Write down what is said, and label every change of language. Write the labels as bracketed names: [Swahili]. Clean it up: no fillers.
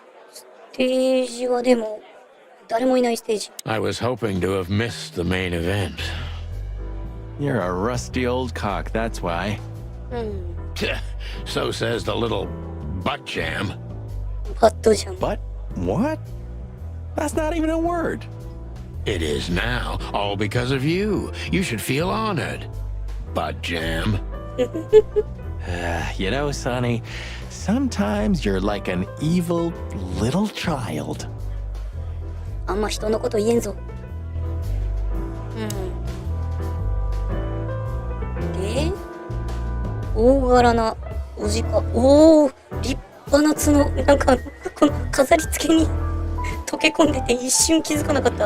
[Japanese] ステージはでも、誰もいないステージ。 [English] I was hoping to have missed the main event. You're a rusty old cock, that's why. So says the little butt jam. [Japanese] バッドじゃん。 [English] But what? That's not even a word. It is now, all because of you. You should feel honored. Butt jam. You know, Sonny, sometimes you're like an evil little child. [Japanese] あんま人のこと言えんぞ。で、大柄なおじか。おー、立派な角。なんか、この飾り付けに溶け込んでて一瞬気づかなかった。